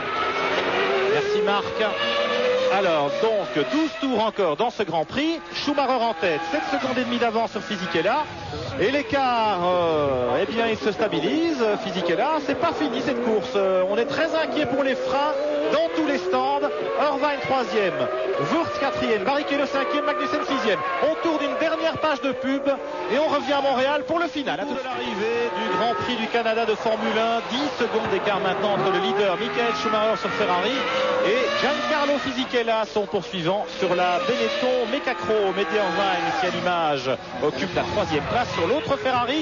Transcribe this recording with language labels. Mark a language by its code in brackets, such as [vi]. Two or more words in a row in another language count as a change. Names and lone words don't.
[fr] Merci Marc. Alors donc 12 tours encore dans ce Grand Prix. Schumacher en tête, 7 secondes et demie d'avance sur Fisichella. Et l'écart, eh bien il se stabilise. Fisichella, c'est pas fini cette course. On est très inquiet pour les freins dans tous les stands. Irvine 3e, Wurz 4e, Barrichello 5e, Magnussen 6e. On tourne une dernière page de pub et on revient à Montréal pour le final. À toute l'arrivée du Grand Prix du Canada de Formule 1, 10 secondes d'écart maintenant entre le leader Michael Schumacher sur Ferrari et Giancarlo Fisichella, son poursuivant sur la Benetton Mecachrome. Eddie Irvine, ici à l'image, occupe la 3e place sur l'autre Ferrari.